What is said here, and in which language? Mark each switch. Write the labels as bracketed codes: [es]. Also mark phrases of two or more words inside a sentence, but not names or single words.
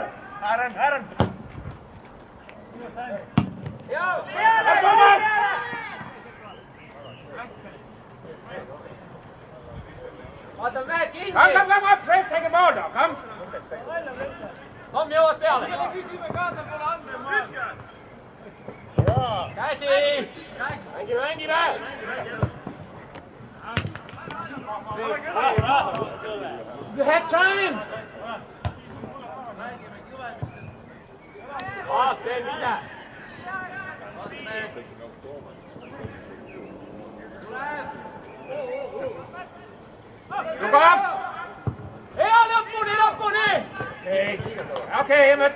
[en] Aaron. Kom, press, take the ball now, kom. Kom, [et] jõuad peale. Käsi! Mängi! [en] You had time! [et] Tee mida! Luka! Hea lõpuni! Okei, Emmet!